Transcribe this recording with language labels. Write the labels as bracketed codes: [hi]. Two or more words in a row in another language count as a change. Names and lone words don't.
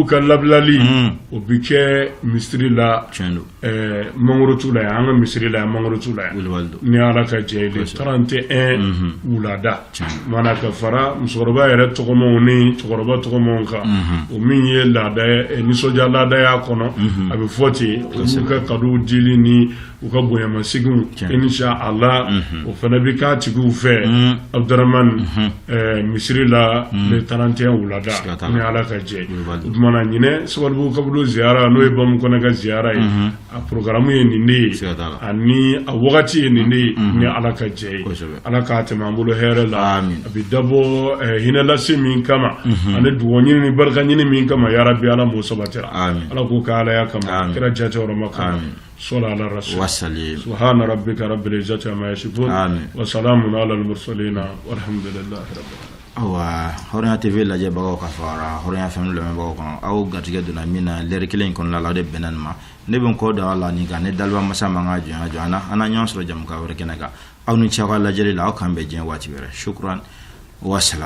[bm] ka labilali o bɛ kɛ misiri la mangorotu la an ka misiri la mangorotu la ni ala ka jɛ le 31 wulada mana ka fara musokɔrɔba yɛrɛ tɔgɔmaw ni cɛkɔrɔba tɔgɔmaw kan o min ye laada nisɔndiya laadaya kɔnɔ a bɛ fɔ ten olu ka cadeau dili ni u ka bonyamaseginw [ar] إن شاء الله [bm] o fana bɛ k'a tigiw fɛ Abdurahmane misiri la le 31 wulada ni ala ka jɛ o tumana ɲinɛ Sabalibugu kaburu ziyara n'o ye Bamukɔnɛ ka ziyara ye a programme ye nin de ye ani a wagati ye nin de ye ni ala ka jɛ ye ala k'a tɛmɛ an bolo hɛrɛ la a bɛ dabɔ hinɛ lase min kama ani dugawu ɲini ni barika ɲini min kama [ar] يا رب [bm] ala m'o sabatira ala k'o kɛ alaya kama kira jateyɔrɔma kama [ar] صلى على الرسول سبحان ربك رب العزة عما يصفون وسلام على المرسلين والحمد لله رب العالمين [bm] awa Horiya TV lajɛ bagaw ka fara Horiya FM lamɛnbagaw kan aw gatigɛ donna min na lɛri kelen kɔnɔna la o de bɛnna nin ma ne bɛ n kɔ da la nin kan ne daliba masa man ka jɔnya an na ɲɔgɔn sɔrɔ jamukan wɛrɛ kɛnɛ kan aw ni ce aw ka lajɛli la aw kan bɛn diɲɛ waati wɛrɛ [ar] شكرا وسلام